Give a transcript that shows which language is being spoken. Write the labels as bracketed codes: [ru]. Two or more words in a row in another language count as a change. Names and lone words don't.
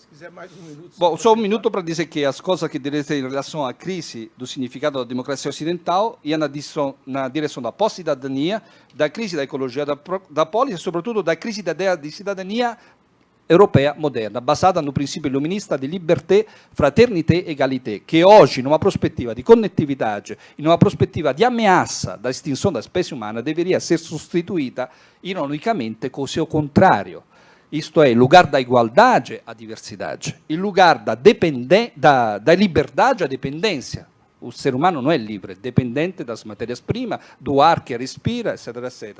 [pt] Se quiser mais um minuto... Bom, só um minuto para dizer que as coisas que direi em relação à crise do significado da democracia ocidental iam na direção da pós-cidadania, da crise da ecologia da polis e, sobretudo, da crise da ideia de cidadania europeia moderna, basata no princípio iluminista [it] di libertà, fraternità e egalité, che oggi, in una prospettiva di connettività, in una prospettiva [pt] di ameaça da estinção da espécie humana, deveria ser sostituída, ironicamente, com o seu contrário. Isto é, em lugar da igualdade, a diversidade. Em lugar da liberdade, a dependência. O ser humano não é livre, é dependente das matérias-primas, do ar que respira, etc, etc.